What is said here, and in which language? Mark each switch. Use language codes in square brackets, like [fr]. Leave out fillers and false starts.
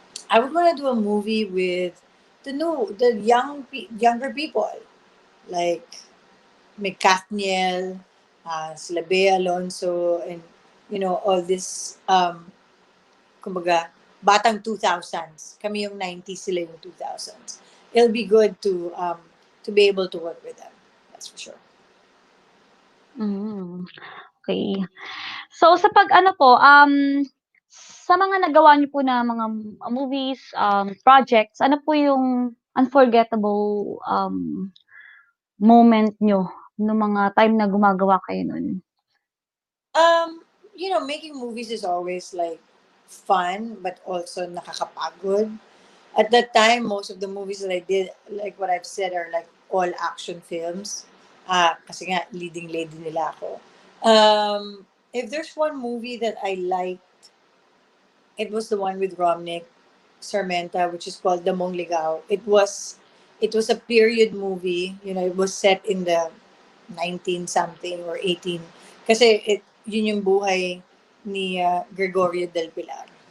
[en] I would want to do a movie with the younger people, like [tl] may Kathniel, sila Bea Alonso, [en] and all this, [tl] kumbaga, batang 2000s. Kami yung 90s, sila yung 2000s. [en] It'll be good to be able to work with them. That's for sure. Okay. [tl] So sa sa mga nagawa niyo po na mga movies, projects, ano po yung unforgettable moment niyo nung mga time na gumagawa kayo nun? [en] Making movies is always like fun, but also nakakapagod. At that time, most of the movies that I did, like what I've said, are like all action films. [tl] Kasi nga, leading lady nila ako. [en] If there's one movie that I like, it was the one with Romnick Sarmenta, which is called Damong Ligaw. It was a period movie. It was set in the 19 something or 18. [tl] Kasi yun yung buhay ni Gregorio del Pilar.